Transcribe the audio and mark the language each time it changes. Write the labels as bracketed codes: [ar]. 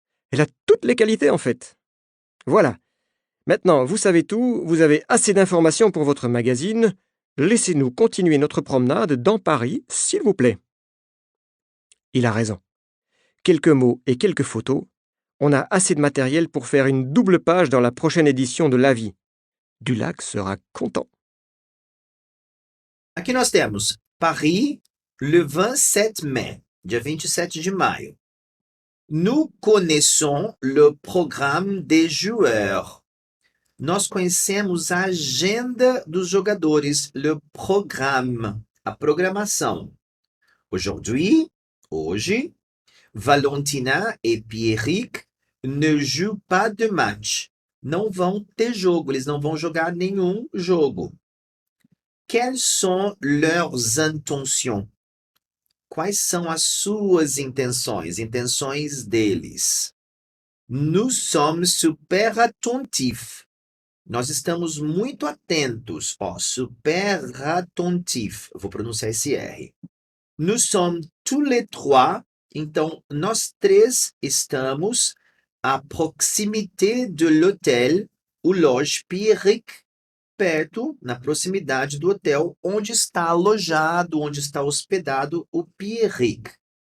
[fr] Elle a toutes les qualités, en fait. Voilà. Maintenant, vous savez tout, vous avez assez d'informations pour votre magazine. Laissez-nous continuer notre promenade dans Paris, s'il vous plaît. Il a raison. Quelques mots et quelques photos. On a assez de matériel pour faire une double page dans la prochaine édition de La Vie. Dulac sera content. [pt] Aqui nós temos Paris, [fr] le 27 mai, [pt] dia 27 de maio. [fr] Nous connaissons le programme des joueurs. [pt] Nós conhecemos a agenda dos jogadores, [fr] le programme, [pt] a programação. [fr] Aujourd'hui, [pt] hoje, [fr] Valentina et Pierrick ne jouent pas de match. [pt] Não vão ter jogo, eles não vão jogar nenhum jogo. [fr] Quelles sont leurs intentions? [pt] Quais são as suas intenções? Intenções deles. [fr] Nous sommes super attentifs. [pt] Nós estamos muito atentos. Ó, [fr] super attentifs. [pt] Vou pronunciar esse R. [fr] Nous sommes tous les trois. [pt] Então, nós três estamos [fr] à proximité de l'hôtel ou loge [pt] Pierrick, perto, na proximidade do hotel onde está alojado, onde está hospedado o Pierrick.